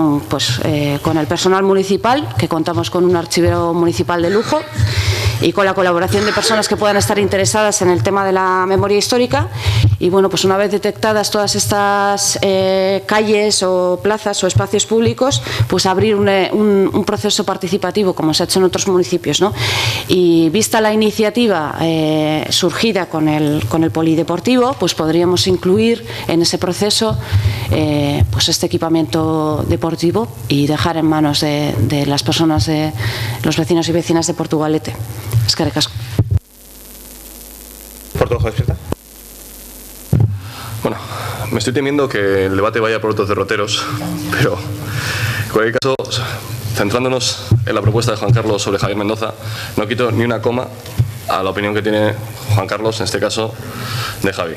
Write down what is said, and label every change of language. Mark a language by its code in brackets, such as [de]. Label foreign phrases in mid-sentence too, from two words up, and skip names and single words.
[es] el personal municipal, que contamos con un archivero municipal de lujo, y con la colaboración de personas que puedan estar interesadas en el tema de la memoria histórica, Y bueno, pues una vez detectadas todas estas calles o plazas o espacios públicos, pues abrir un proceso participativo como se ha hecho en otros municipios, ¿no? Y vista la iniciativa surgida con el polideportivo, pues podríamos incluir en ese proceso pues este equipamiento deportivo y dejar en manos de las personas, de los vecinos y vecinas de Portugalete. [eu] Eskerrik asko. [es] Portuojo, despierta. Bueno, me estoy temiendo que el debate vaya por otros derroteros, pero en cualquier caso, centrándonos en la propuesta de Juan Carlos sobre Javier Mendoza, no quito ni una coma a la opinión que tiene Juan Carlos, en este caso, de Javi.